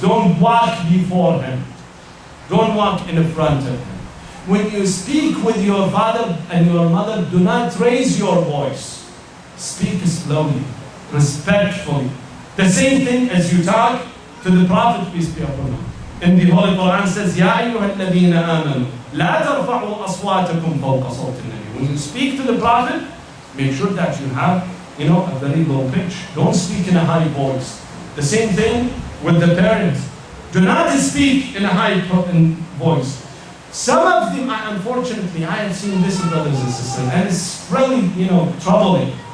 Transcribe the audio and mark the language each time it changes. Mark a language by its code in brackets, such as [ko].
[en] Don't walk before him. Don't walk in front of him. When you speak with your father and your mother, do not raise your voice. Speak slowly, respectfully. The same thing as you talk to the Prophet, peace be upon him. In the Holy Quran says, [ar] يَا أَيُّهَا الَّذِينَ آمَنُوا لَا تَرْفَعُوا أَصْوَاتَكُمْ فَوْقَ صَوْتِ النَّبِيِّ. [en] When you speak to the Prophet, make sure that you have, a very low pitch. Don't speak in a high voice. The same thing with the parents. Do not speak in a high voice. Some of them, unfortunately, I have seen this, brothers and sisters, and it's really, troubling.